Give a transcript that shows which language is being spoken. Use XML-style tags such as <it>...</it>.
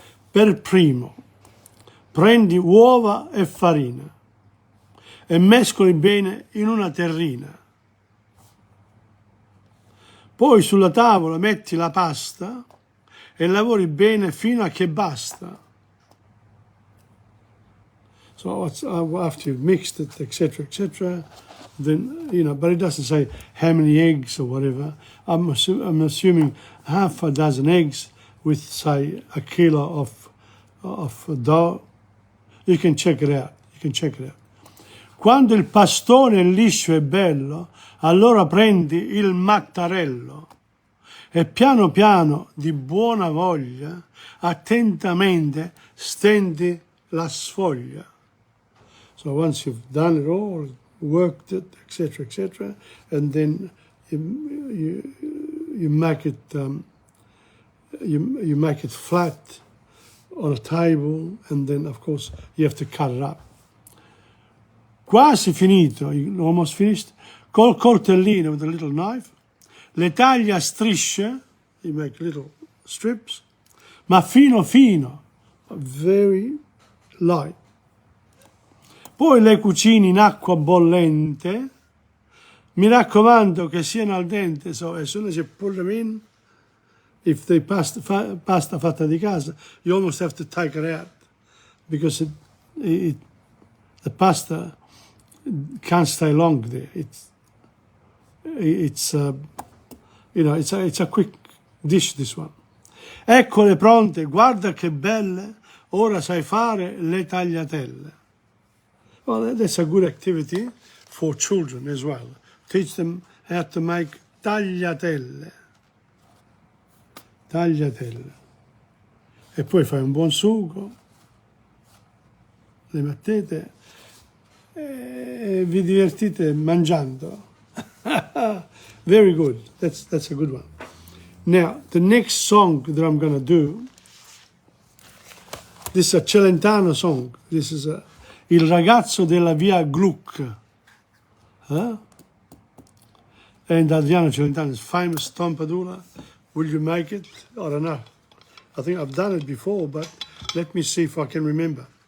<it>Per primo, prendi uova e farina e mescoli bene in una terrina. Poi sulla tavola metti la pasta e lavori bene fino a che basta.</it> <en>So after you've mixed it, etc., then, but it doesn't say how many eggs or whatever. I'm assuming half a dozen eggs with, say, a kilo of dough. You can check it out.</en> <it>Quando il pastone è liscio e bello, allora prendi il mattarello e piano piano, di buona voglia, attentamente stendi la sfoglia.</it> <en>So once you've done it all, worked it, etc., and then you make it you make it flat on a table, and then of course you have to cut it up.</en> <it>Quasi finito,</it> <en>almost finished.</en> <it>Col coltellino,</it> <en>with a little knife,</en> <it>le taglia a strisce,</it> <en>you make little strips,</en> <it>ma fino,</it> <en>very light.</en> <it>Poi le cucini in acqua bollente, mi raccomando che siano al dente,</it> <en>so as soon as you put them in, if the</en> <it>pasta fatta di casa,</it> <en>you almost have to take it out, because the pasta can't stay long there. it's it's a quick dish, this one.</en> <it>Eccole pronte, guarda che belle, ora sai fare le tagliatelle.</it> <en>Well, that's a good activity for children as well. Teach them how to make tagliatelle. Tagliatelle.</en> <it>E poi fai un buon sugo, le mettete e vi divertite mangiando.</it> <en>Very good. That's a good one. Now, the next song that I'm going to do, this is a Celentano song. This is Il ragazzo della via Gluck. And Adriano Celentano is famous. Tom Padula, will you make it? I don't know. I think I've done it before, but let me see if I can remember.</en>